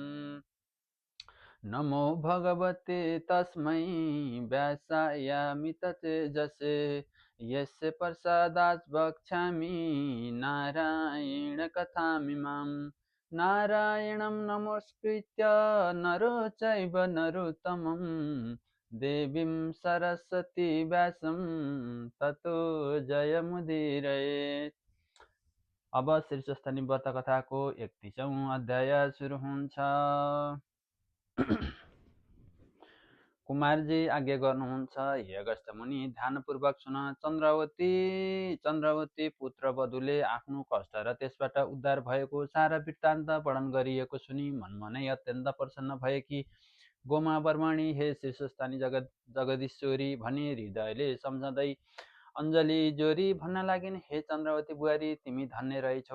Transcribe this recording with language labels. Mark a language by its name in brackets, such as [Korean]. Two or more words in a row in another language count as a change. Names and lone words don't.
[Sanskrit] नमो भगवते तस्मै व्यासायामिततेजसे यस्य प्रसादात् वक्ष्यामि नारायणकथामिमाम्। नारायणं नमस्कृत्य नरो चैव नरोत्तमं देवीं सरस्वती व्यासं ततो जयमुदीरयेत्। [Nepali] अब शीर्षस्थानी व्रतकथाको 31औं अध्याय सुरु हुन्छ। कुमारजी आज्ञा गर्नुहुन्छ, हे अगस्त्य मुनि, ध्यानपूर्वक सुन। चन्द्रवती पुत्र वधुले आफ्नो कष्ट र त्यसबाट उद्धार भएको सारा वृत्तान्त वर्णन गरिएको सुनि मनमनै अत्यन्त प्रसन्न भएकी गोमा वर्माणी हे शीर्षस्थानी जगदीश्वरी भनी हृदयले सम्झँदै अञ्जली जोरी भन्न लागिन्, हे चन्द्रवती बुहारी, तिमी धन्य रहेछौ।